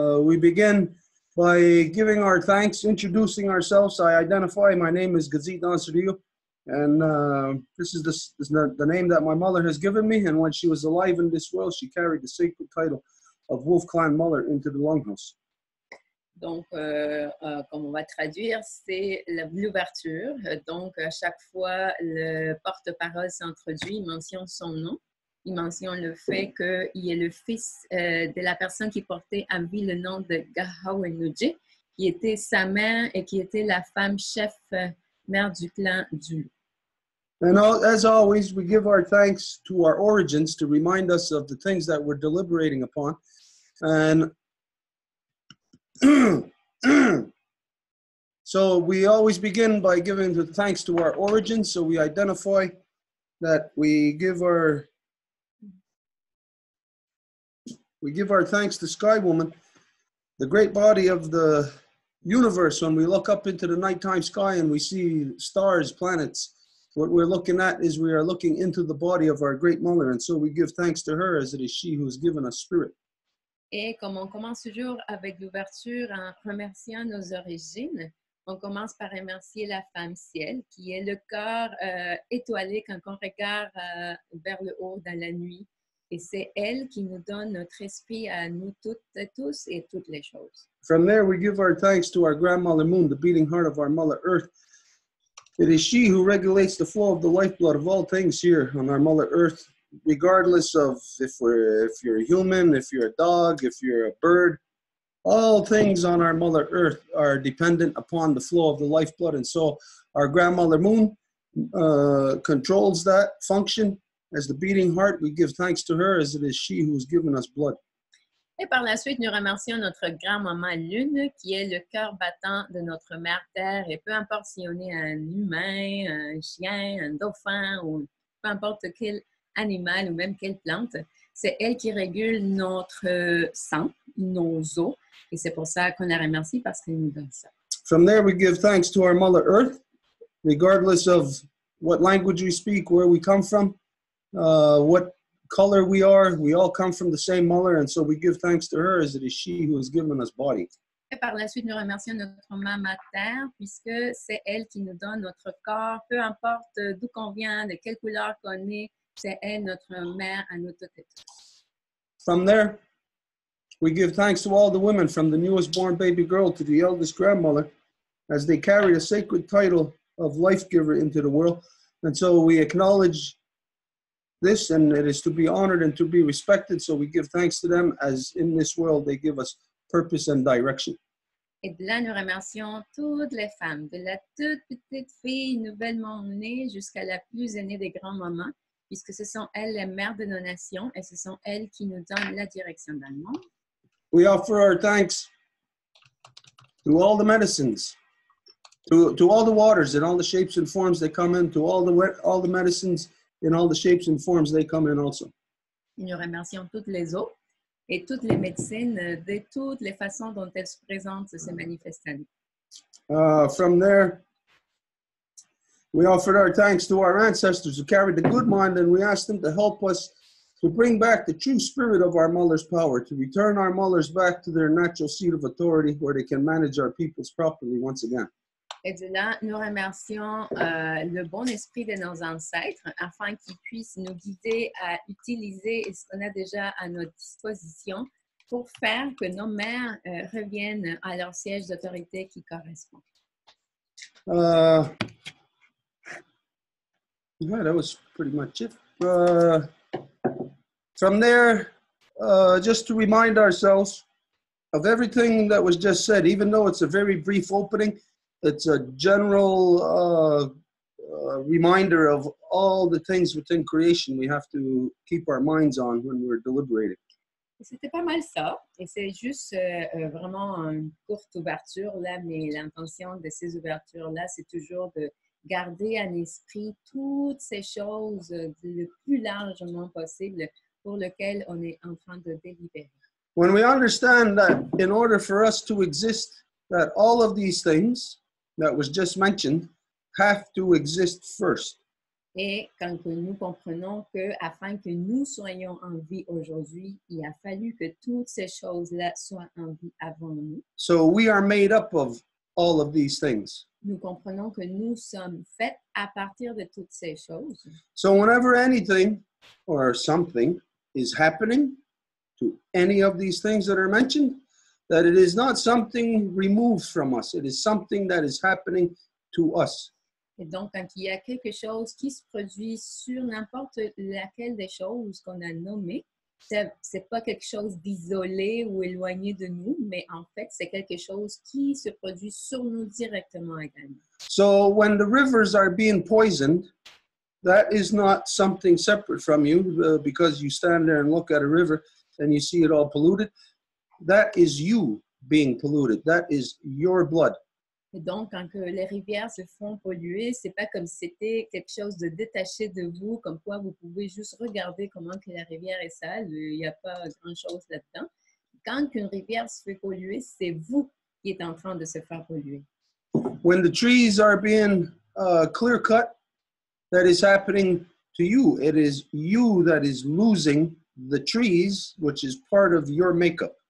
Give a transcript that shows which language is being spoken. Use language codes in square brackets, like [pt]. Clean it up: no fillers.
[en] We begin by giving our thanks, introducing ourselves. I identify. My name is Gazit Ansariu, and this is the name that my mother has given me. And when she was alive in this world, she carried the sacred title of Wolf Clan Muller into the Longhouse. [fr] Donc, comme on va traduire, c'est l'ouverture. Donc, à chaque fois, le porte-parole s'introduit, il mentionne son nom. Il mentionne le fait qu'il est le fils de la personne qui portait à vie le nom de Gahawenuji, qui était sa mère et qui était la femme chef mère du clan du. [en] And as always, we give our thanks to our origins to remind us of the things that we're deliberating upon. And so we always begin by giving the thanks to our origins. So we identify that we give our thanks to Sky Woman, the great body of the universe. When we look up into the nighttime sky and we see stars, planets, what we're looking at is we are looking into the body of our great mother. And so we give thanks to her as it is she who has given us spirit. [fr] Et comme on commence toujours avec l'ouverture en remerciant nos origines, on commence par remercier la femme ciel, qui est le corps étoilé quand on regarde vers le haut dans la nuit. Et c'est elle qui nous donne notre esprit à nous toutes et tous et toutes les choses. [en] From there, we give our thanks to our grandmother moon, the beating heart of our mother earth. It is she who regulates the flow of the lifeblood of all things here on our mother earth, regardless of if you're a human, if you're a dog, if you're a bird. All things on our mother earth are dependent upon the flow of the lifeblood. And so our grandmother moon controls that function. As the beating heart, we give thanks to her as it is she who has given us blood. [fr] Et par la suite, nous remercions notre grand-maman Lune, qui est le cœur battant de notre mère Terre. Et peu importe si on est un humain, un chien, un dauphin, ou peu importe quel animal ou même quelle plante, c'est elle qui régule notre sang, nos os. Et c'est pour ça qu'on la remercie, parce qu'elle nous donne ça. [en] From there, we give thanks to our Mother Earth, regardless of what language we speak, where we come from. What color we are, we all come from the same mother, and so we give thanks to her as it is she who has given us body. [fr] Et par la suite, nous remercions notre maman Terre, puisque c'est elle qui nous donne notre corps, peu importe d'où qu'on vient, de quelle couleur qu'on est, c'est elle notre mère à nous toutes et tous. [en] From there, we give thanks to all the women, from the newest born baby girl to the eldest grandmother, as they carry a sacred title of life giver into the world, and so we acknowledge this, and it is to be honored and to be respected. So we give thanks to them as in this world they give us purpose and direction. [fr] Et de là, nous remercions toutes les femmes, de la toute petite fille nouvellement née jusqu'à la plus aînée des grands-mamans, puisque ce sont elles les mères de nos nations et ce sont elles qui nous donnent la direction dans le monde. [en] We offer our thanks to all the medicines, to all the waters in all the shapes and forms they come in, to all the medicines in all the shapes and forms they come in also. [fr] Nous remercions toutes les eaux et toutes les médecines de toutes les façons dont elles se présentent, se manifestent à nous. [en] From there, we offered our thanks to our ancestors who carried the good mind, and we asked them to help us to bring back the true spirit of our mother's power, to return our mothers back to their natural seat of authority where they can manage our peoples properly once again. [fr] Et de là, nous remercions le bon esprit de nos ancêtres afin qu'ils puissent nous guider à utiliser ce qu'on a déjà à notre disposition pour faire que nos mères reviennent à leur siège d'autorité qui correspond. [en] Yeah, that was pretty much it. From there, just to remind ourselves of everything that was just said, even though it's a very brief opening, it's a general reminder of all the things within creation we have to keep our minds on when we're deliberating. [fr] C'était pas mal ça, et c'est juste vraiment une courte ouverture là, mais l'intention de ces ouvertures-là, c'est toujours de garder en esprit toutes ces choses le plus largement possible pour lesquelles on est en train de délibérer. [en] When we understand that in order for us to exist, that all of these things that was just mentioned have to exist first. [fr] Et quand nous comprenons que afin que nous soyons en vie aujourd'hui, il a fallu que toutes ces choses-là soient en vie avant nous. [en] So we are made up of all of these things. [fr] Nous comprenons que nous sommes faits à partir de toutes ces choses. [en] So whenever anything or something is happening to any of these things that are mentioned, that it is not something removed from us. It is something that is happening to us. [fr] Et donc, quand il y a quelque chose qui se produit sur n'importe laquelle des choses qu'on a nommées, c'est pas quelque chose d'isolé ou éloigné de nous, mais en fait, c'est quelque chose qui se produit sur nous directement également. [en] So when the rivers are being poisoned, that is not something separate from you because you stand there and look at a river and you see it all polluted. That is you being polluted. That is your blood. [fr] Et donc, quand que les rivières se font polluer, c'est pas comme si c'était quelque chose de détaché de vous, comme quoi vous pouvez juste regarder comment que la rivière est sale. Il n'y a pas grand-chose là-dedans. Quand une rivière se fait polluer, c'est vous qui êtes en train de se faire polluer. [en] When the trees are being clear cut, that is happening to you. It is you that is losing the trees, which is part of your makeup.